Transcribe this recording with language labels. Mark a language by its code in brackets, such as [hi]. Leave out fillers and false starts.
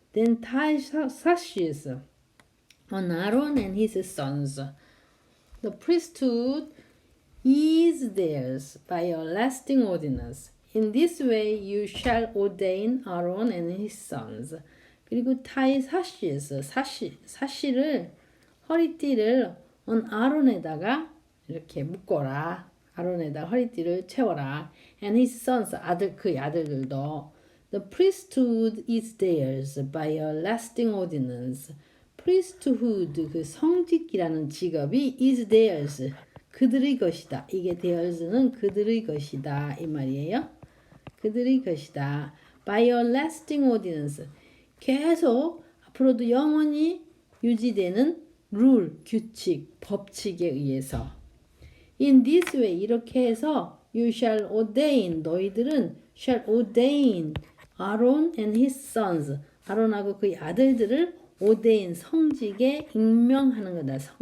[en] then tie sashes on Aaron and his sons. The priesthood is theirs by a lasting ordinance. In this way you shall ordain Aaron and his sons. [ko] 그리고 [en] tie sashes, [ko] 사시를, 허리띠를 on 아론에다가 이렇게 묶어라. 아론에다 허리띠를 채워라. [en] and his sons, [ko] 그의 아들들도. [en] The priesthood is theirs by a lasting ordinance. [ko] priesthood, 그 성직이라는 직업이 [en] is theirs, [ko] 그들의 것이다. 이게 theirs는 그들의 것이다, 이 말이에요. 그들의 것이다. [en] by a lasting ordinance, [ko] 계속 앞으로도 영원히 유지되는 룰, 규칙, 법칙에 의해서. [en] in this way, [ko] 이렇게 해서 [en] you shall ordain, [ko] 너희들은 [en] shall ordain Aaron and his sons, [ko] 아론하고 그의 아들들을 [en] ordain, [ko] 성직에 임명하는 거다.